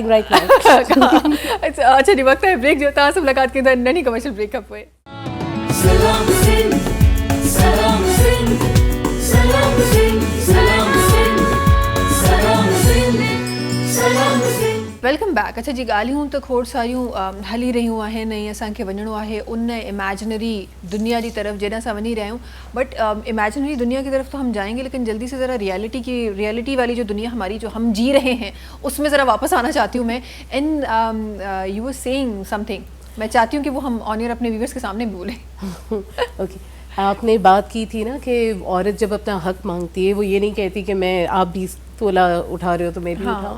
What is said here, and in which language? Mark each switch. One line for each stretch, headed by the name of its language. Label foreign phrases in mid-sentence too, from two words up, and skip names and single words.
Urdu: اچھا جی وقت ہے بریک, جو تھا سب ملاقات کے اندر ننی
English: commercial break
Urdu: اپ ہوئے.
English: welcome back.
Sindhi: اچھا جی ॻाल्हियूं त खोड़ सारियूं हली रहियूं आहिनि ऐं असांखे वञिणो आहे उन इमेजिनरी
Urdu: دنیا کی طرف
Sindhi: जॾहिं असां वञी रहिया आहियूं.
Urdu: بٹ امیجنری دنیا کی طرف تو ہم جائیں گے، لیکن جلدی سے ذرا ریئلٹی والی جو دنیا ہماری جو ہم جی رہے ہیں اس میں ذرا واپس آنا چاہتی ہوں میں.
English: and you were saying something,
Urdu: میں چاہتی ہوں کہ وہ ہم
English: on air
Urdu: اپنے ویوورز کے سامنے بولیں. اوکے، آپ نے بات کی تھی نا کہ عورت جب اپنا حق مانگتی ہے وہ یہ نہیں کہتی کہ میں آپ 20 تولہ اٹھا رہے ہو تو میں بھی اٹھاؤں.